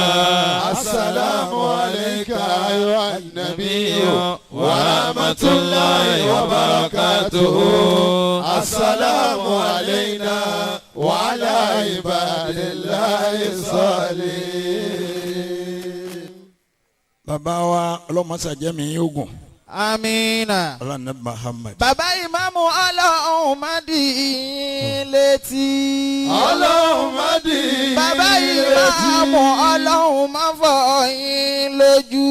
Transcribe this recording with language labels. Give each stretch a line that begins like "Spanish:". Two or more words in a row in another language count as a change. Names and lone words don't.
Arabic: السلام عليكم عليك أيها النبي ورحمة الله وبركاته. السلام علينا وعلى عباد الله الصالحين.
Yoruba: bàbá wa ọlọ́mọṣàjẹ́mi yóò gùn Amina. ọlọ́nà Muhammad. Bàbá ìmáàmù Ọlọ́run má dì í létí. Ọlọ́run má dì í Bàbá létí. ìmáàmù Ọlọ́run má fọ́ yín lójú.